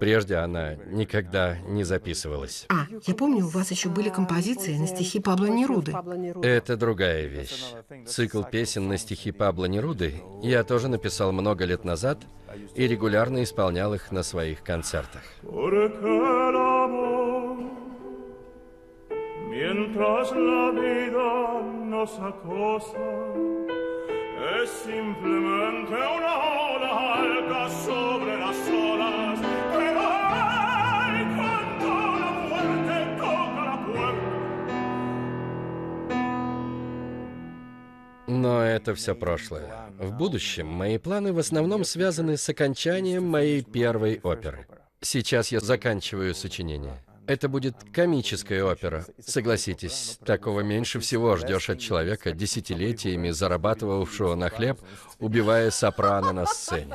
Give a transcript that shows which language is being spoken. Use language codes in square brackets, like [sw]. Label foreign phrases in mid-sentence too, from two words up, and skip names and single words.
[ru] Прежде она никогда не записывалась. Я помню, у вас еще были композиции на стихи Пабло Неруды. Это другая вещь. Цикл песен на стихи Пабло Неруды я тоже написал много лет назад и регулярно исполнял их на своих концертах. [es] Mientras la vida nos acosa, es simplemente una ola alta sobre las olas, pero ay, cuando la muerte toca la puerta. [ru] Но это все прошлое. В будущем мои планы в основном связаны с окончанием моей первой оперы. Сейчас я заканчиваю сочинение. Это будет комическая опера. Согласитесь, такого меньше всего ждешь от человека, десятилетиями зарабатывавшего на хлеб, убивая сопрано на сцене.